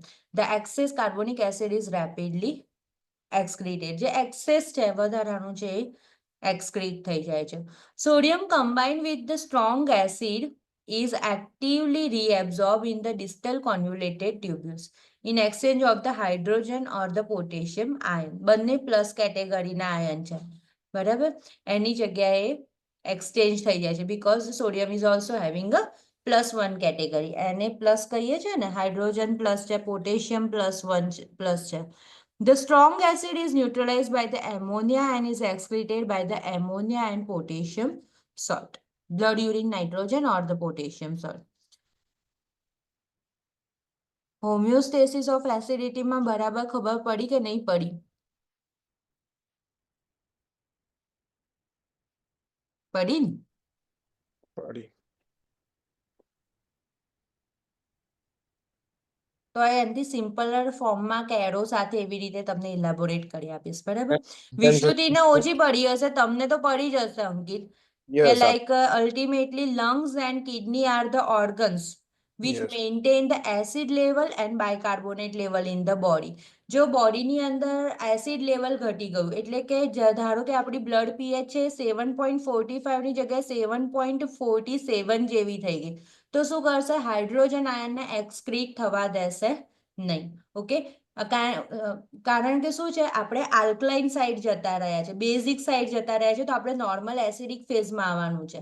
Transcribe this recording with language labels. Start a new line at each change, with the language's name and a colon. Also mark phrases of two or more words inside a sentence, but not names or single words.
English: The excess carbonic acid is rapidly excreted.
Gujarati: જે excess છે વધારાનું છે એ excrete થઈ જાય છે.
English: Sodium combined with the strong acid is actively reabsorbed in the distal convoluted tubules in exchange of the hydrogen or the potassium ion.
Gujarati: બંને
English: plus categoryના ion
Gujarati: છે, બરાબર? એની જગ્યાએ એક્સચેન્જ થઈ જાય છે
English: because sodium is also having a +1 category.
Gujarati: એને પ્લસ કહીએ છીએ ને,
English: hydrogen plus
Gujarati: છે,
English: potassium +1 plus
Gujarati: છે.
English: The strong acid is neutralized by the ammonia and is excreted by the ammonia and potassium salt, blood urine nitrogen or the potassium salt. homeostasis of acidityમાં
Gujarati: બરાબર ખબર પડી કે નહીં પડી? પડી ને? પડી. તો એનાથી
English: simpler formમાં
Gujarati: કે એરો સાથે એવી રીતે તમને ઇલાબોરેટ કરી આપીશ, બરાબર? વિશ્રુતિને ઓછી પડી હશે, તમને તો પડી જશે અંકિત, કે યસ,
English: like ultimately lungs and kidney are the organs which Yes. maintain the acid level and bicarbonate level in the body.
Gujarati: જો બોડીની અંદર એસિડ લેવલ ઘટી ગયું એટલે કે ધારો કે આપણી
English: blood pH
Gujarati: છે 7.45 ની જગ્યાએ 7.47 જેવી થઈ ગઈ, તો શું કરશે?
English: hydrogen ionને
Gujarati: એક્સક્રીટ થવા દેશે નહીં. ઓકે, કારણ કે શું છે, આપણે
English: alkaline side
Gujarati: જતા રહ્યા છે,
English: basic side
Gujarati: જતા રહ્યા છે, તો આપણે
English: normal acidic phaseમાં
Gujarati: આવવાનું છે.